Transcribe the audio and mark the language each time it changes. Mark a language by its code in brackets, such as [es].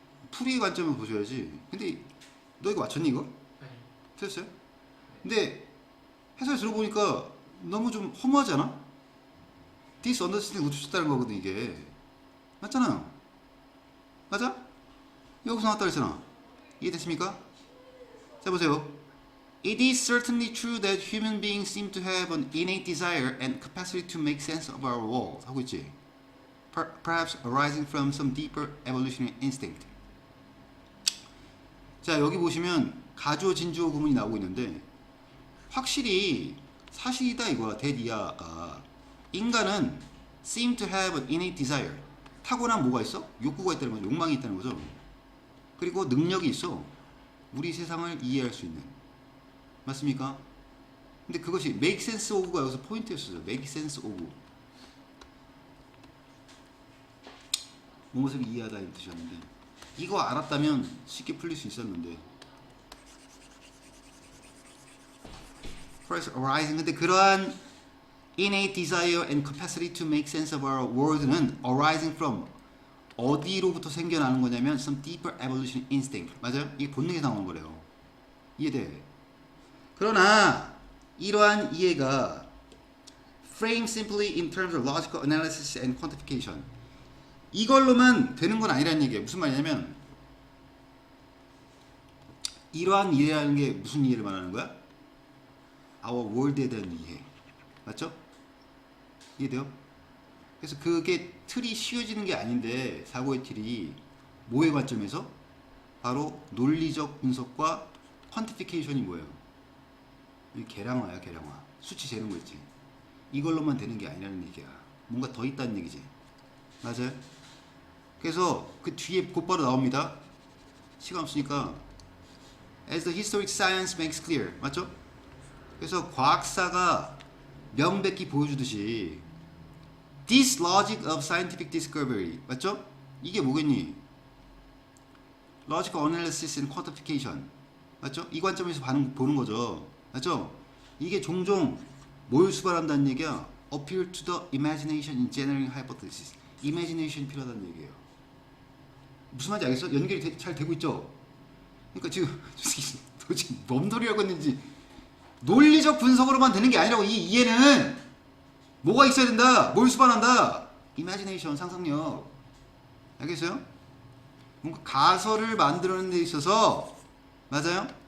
[ko] 풀이 관점을 보셔야지. 근데 너 이거 맞췄니 이거? 네. 틀렸어요? 근데 해설 들어보니까 너무 좀 허무하지 않아? disunderstanding 놓쳤다는 거거든 이게. 맞잖아요. 맞아? 여기서 나왔다 그랬잖아. 이해됐습니까? 자 보세요. [en] It is certainly true that human beings seem to have an innate desire and capacity to make sense of our world. [ko] 하고 있지. [en] Perhaps arising from some deeper evolutionary instinct. [ko] 자 여기 보시면 가주어 진주어 구문이 나오고 있는데 확실히 사실이다 이거야. 대니아가 인간은 [en] seem to have an innate desire. [ko] 타고난 뭐가 있어? 욕구가 있다는 거죠. 욕망이 있다는 거죠. 그리고 능력이 있어. 우리 세상을 이해할 수 있는. 맞습니까? 근데 그것이 [en] make sense of [ko] 가 여기서 포인트였어요. [en] make sense of. [ko] 무엇을 이해하다 이 뜻이었는데 이거 알았다면 쉽게 풀릴 수 있었는데 [en] first arising [ko] 근데 그러한 [en] innate desire and capacity to make sense of our world [ko] 는 [en] arising from [ko] 어디로부터 생겨나는 거냐면 [en] some deeper evolution instinct. [ko] 맞아요? 이게 본능에서 나오는 거래요. 이해돼? 그러나 이러한 이해가 [en] frame simply in terms of logical analysis and quantification [ko] 이걸로만 되는 건 아니라는 얘기예요. 무슨 말이냐면 이러한 이해라는 게 무슨 이해를 말하는 거야? [en] our world [ko] 에 대한 이해. 맞죠? 이해돼요? 그래서 그게 틀이 씌워지는 게 아닌데 사고의 틀이 뭐의 관점에서? 바로 논리적 분석과 퀀티피케이션이 뭐예요? 계량화야 계량화. 수치 재는 거 있지. 이걸로만 되는 게 아니라는 얘기야. 뭔가 더 있다는 얘기지. 맞아요? 그래서 그 뒤에 곧바로 나옵니다. 시간 없으니까 [en] As the historic science makes clear. [ko] 맞죠? 그래서 과학사가 명백히 보여주듯이 [en] This logic of scientific discovery. [ko] 맞죠? 이게 뭐겠니? [en] Logical analysis and quantification. [ko] 맞죠? 이 관점에서 보는 거죠. 맞죠? 이게 종종 뭘 수반한다는 얘기야? [en] Appeal to the imagination in generating hypothesis. [ko] imagination이 필요하다는 얘기예요. 무슨 말인지 알겠어? 연결이 잘 되고 있죠? 그러니까 지금 도대체 뭔 소리 하고 있는지 논리적 분석으로만 되는 게 아니라고. 이 이해는 뭐가 있어야 된다. 뭘 수반한다. imagination, 상상력. 알겠어요? 뭔가 가설을 만들어내는 데 있어서 맞아요?